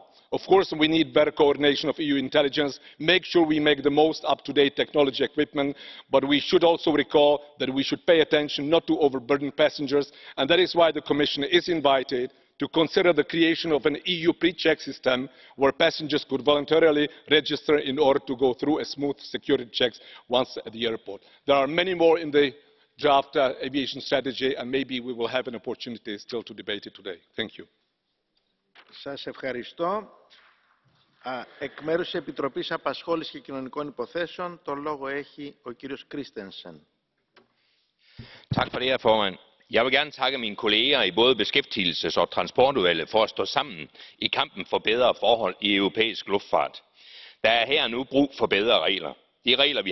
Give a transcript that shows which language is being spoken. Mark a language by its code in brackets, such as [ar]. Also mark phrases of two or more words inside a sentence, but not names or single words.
[en] Of course, we need better coordination of EU intelligence, make sure we make the most up-to-date technology equipment, but we should also recall that we should pay attention not to overburden passengers, and that is why the Commission is invited to consider the creation of an EU pre-check system where passengers could voluntarily register in order to go through a smooth security checks once at the airport. There are many more in the draft aviation strategy, and maybe we will have an opportunity still to debate it today. Thank you. [el] Σας ευχαριστώ. Εκ μέρους της Επιτροπής Απασχόλησης και Κοινωνικών Υποθέσεων, το λόγο έχει ο κύριος Christensen. [da] Tak for det, her formand. Jeg vil gerne takke mine kolleger i både beskæftigelses- og transportudvalget for at stå sammen i kampen for bedre forhold i europæisk luftfart. Der er her nu brug for bedre regler. De regler, vi